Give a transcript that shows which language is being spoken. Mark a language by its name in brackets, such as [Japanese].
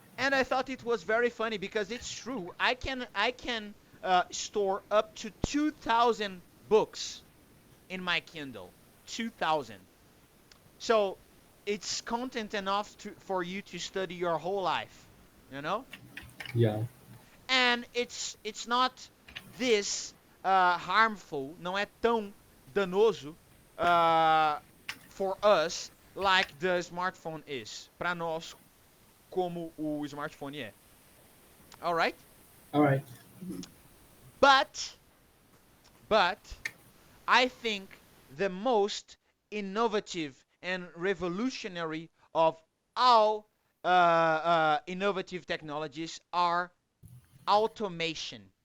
[English] And I thought it was very funny because it's true. I can store up to 2,000 books in my Kindle. 2,000. So it's content enough for you to study your whole life, you know? Yeah. And it's not this harmful, [Portuguese] não é tão danoso [English] for us like the smartphone is. [Portuguese] Para nós como o smartphone é. [English] All right? All right. But I think the most innovative and revolutionary of all innovative technologies are automation.